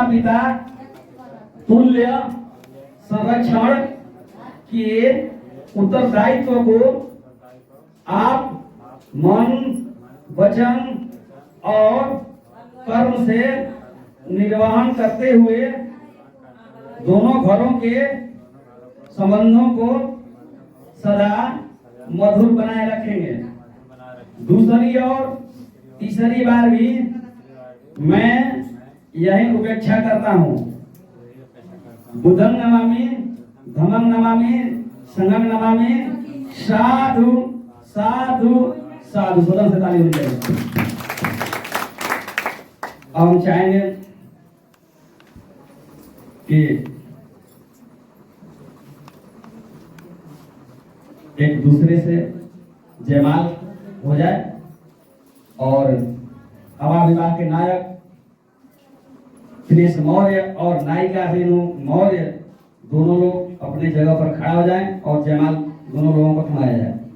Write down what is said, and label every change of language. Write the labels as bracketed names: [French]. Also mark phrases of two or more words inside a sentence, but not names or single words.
[Hindi] पिता तुल्य संरक्षण के उत्तरदायित्व को आप मन वचन और कर्म से निर्वहन करते हुए दोनों घरों के संबंधों को सदा मधुर बनाए रखेंगे। दूसरी और तीसरी बार भी मैं यही उपेक्षा करता हूँ। [Pali] बुद्धं नमामि, धम्मं नमामि, संघं नमामि। साधु साधु साधु। [Hindi] सदन से ताली होनी चाहिए। अब हम चाहेंगे कि एक दूसरे से जयमाल हो जाए और हवा विभाग के नायक श्री मौर्य और नायिका रेणु मौर्य दोनों लोग अपने जगह पर खड़ा हो जाएं और जयमाल दोनों लोगों को थमाया जाए।